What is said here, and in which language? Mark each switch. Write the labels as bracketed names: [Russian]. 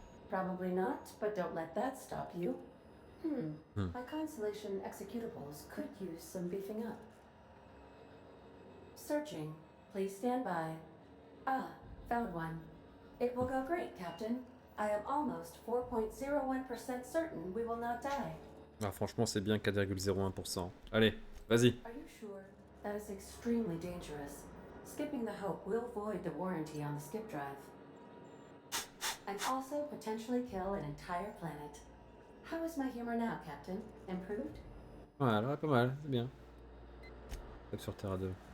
[English] Probably not, but don't let that stop you. My Constellation executables could use some beefing up. Searching. Please stand by. Ah, found one. It will go great, Captain. I am almost 4.01% certain we will not die. [French] Ah, franchement, c'est bien 4,01%. Allez, vas-y. [English] Are you sure? That is extremely dangerous. Skipping the Hope will void the warranty on the skip drive. And also potentially kill an entire planet. How is my humor now, Captain? Improved? [French] Voilà, pas mal, c'est bien. Tape sur Terra 2.